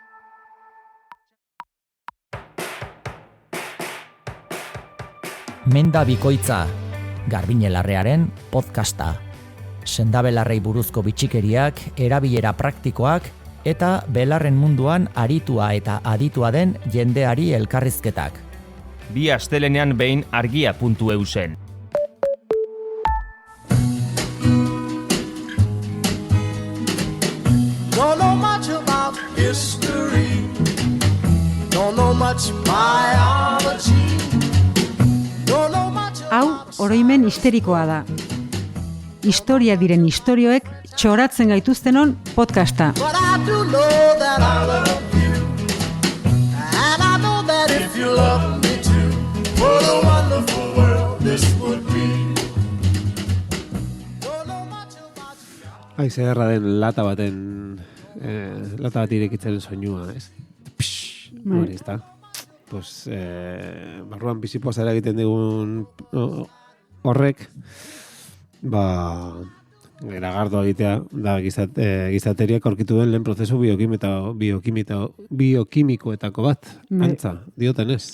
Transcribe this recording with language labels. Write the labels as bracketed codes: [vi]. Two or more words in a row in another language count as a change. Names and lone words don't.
[eu] Menda bikoitza, Garbine Larrearen podcasta. Sendabelarrei buruzko bitxikeriak, erabilera praktikoak eta belarren munduan aritua eta aditua den jendeari elkarrizketak. Bi astelenean behin argia.eu zen. [en] Don't know much about history. Don't know much biology. Don't know much [eu] Hau, oroimen histerikoa da. Historia diren istorioek txoratzen gaituztenon podcasta. [en] But I do know that I love you. And I know that if you love me too, what a wonderful world this would be. Don't know much about you. [eu] Zerra den lata bat irekitzen soinua, ez? Hori, ez da? Pues, barruan bizipoza eragiten digun horrek, garagardo egitea da gizateriak aurkitu den lehen prozesu biokimikoetako bat, antza, dioten ez.